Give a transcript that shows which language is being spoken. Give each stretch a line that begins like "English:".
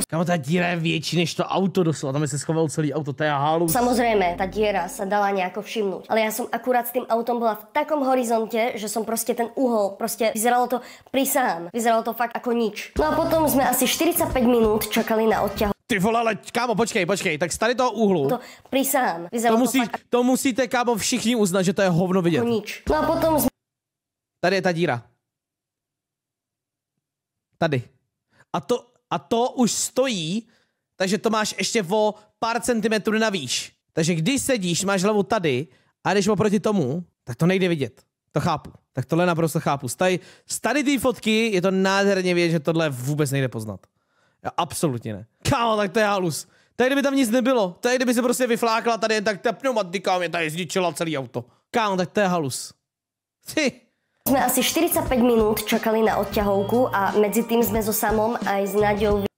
Czech: Kámo, ta díra je větší než to auto doslova, tam je se schoval celý auto, to je halus.
Slovak: Samozrejme, tá diera sa dala nejako všimnúť, ale ja som akurát s tým autom bola v takom horizonte, že som proste ten uhol, proste vyzeralo to, prisahám, vyzeralo to fakt ako nič. No a potom sme asi 45 minút čakali na odťahu.
Czech: Ty vole, ale kámo, počkej, tak z tady toho úhlu.
Slovak: To prisahám, vyzeralo to fakt
Czech: to musíte, kámo, všichni uznat, že to je hovno vidět.
Slovak: Ako nič. No a potom sme...
Czech: Tady je ta díra. Tady. A to už stojí, takže to máš ještě o pár centimetrů navíš. Takže když sedíš, máš hlavu tady a jdeš oproti tomu, tak to nejde vidět. To chápu. Tak tohle naprosto chápu. Z tady té fotky je to nádherně vidět, že tohle vůbec nejde poznat. Já absolutně ne. Kámo, tak to je halus. Tady kdyby tam nic nebylo. Tady kdyby se prostě vyflákla tady, tak ta pneumatika mě tady zničila celý auto. Kámo, tak to je halus.
Slovak: Sme asi 45 minút čakali na odťahovku a medzi tým sme so Samom aj s Naďou